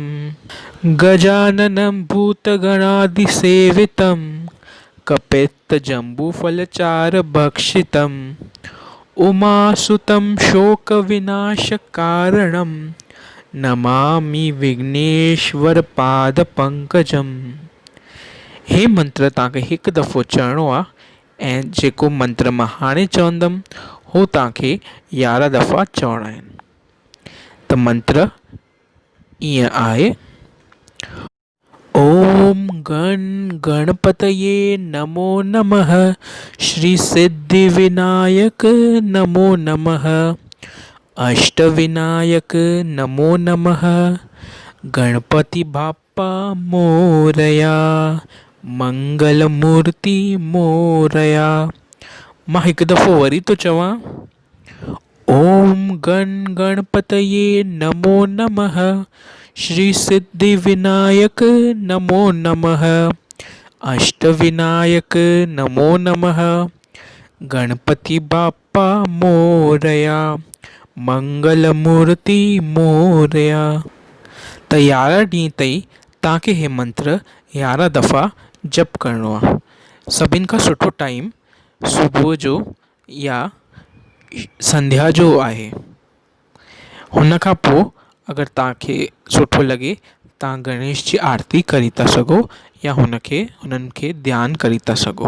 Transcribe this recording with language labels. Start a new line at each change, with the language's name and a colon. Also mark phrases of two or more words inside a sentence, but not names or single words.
Sanskrit: गजाननं भूतगणादिसेवितं कपित्तजम्बूफलचारुभक्षितं उमासुतं शोकविनाशकारणं नमामि विघ्नेश्वरपादपङ्कजम्।
Sindhi: हे मंत्र तव्हांखे हिकु दफ़ो चवणो आहे ऐं जेको मंत्र मां हाणे चवंदुमि हो तव्हांखे 11 दफ़ा चवणा आहिनि। त मंत्र ईअं आहे,
Sanskrit: ओम गणपतये नमो नमः, श्री सिद्धिविनायक नमो नमः, अष्टविनायक नमो नमः,
Marathi: गणपति बाप्पा मोरया, मंगलमूर्ति मोरया।
Sindhi: मां हिकु दफ़ो वरी तो चवां,
Sanskrit: ओम गणपतये नमो नमः, श्री सिद्धिविनायक नमो नमः, अष्टविनायक नमो नमः,
Marathi: गणपति बाप्पा मोरया, मंगलमूर्ति मोरया।
Sindhi: त 11 ॾींहं ताईं तव्हांखे हे मंत्र 11 दफ़ा जप करिणो आहे। सभिनि खां सुठो टाइम सुबुह जो या संध्या जो आहे। हुन खां पोइ अगरि तव्हांखे सुठो लॻे तव्हां गणेश जी आरती करे था सघो या हुननि खे ध्यानु करे था सघो।